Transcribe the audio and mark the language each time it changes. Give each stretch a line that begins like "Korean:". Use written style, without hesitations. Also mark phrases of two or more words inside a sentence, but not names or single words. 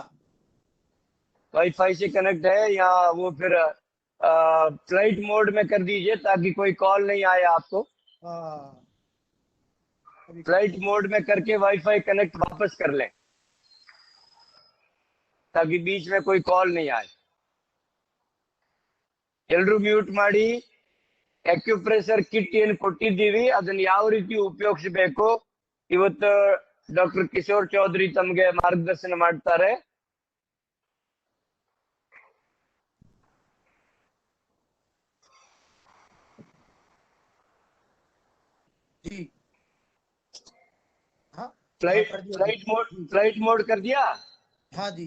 Hindi: वाईफाई से कनेक्ट है या वो फिर
English: flight mode
Hindi: में कर दीजिए ताकि कोई कॉल नहीं आए आपको।
English: flight mode
Hindi: में करके
English: WiFi connect
Hindi: वापस कर लें ताकि बीच में कोई कॉल नहीं आए।
Kannada: ಎಲ್ರು ಮ್ಯೂಟ್ ಮಾಡಿ.
English: acupressure kit
Kannada: ಏನು ಕೊಟ್ಟಿದ್ದೀವಿ ಅದನ್ನ ಯಾವ ರೀತಿ ಉಪಯೋಗಿಸಬೇಕು ಇವತ್ತು ಡಾಕ್ಟರ್ ಕಿಶೋರ್ ಚೌಧರಿ ತಮಗೆ ಮಾರ್ಗದರ್ಶನ ಮಾಡ್ತಾರೆ.
Hindi: जी हाँ,
English: flight mode
Hindi: कर दिया? हाँ जी,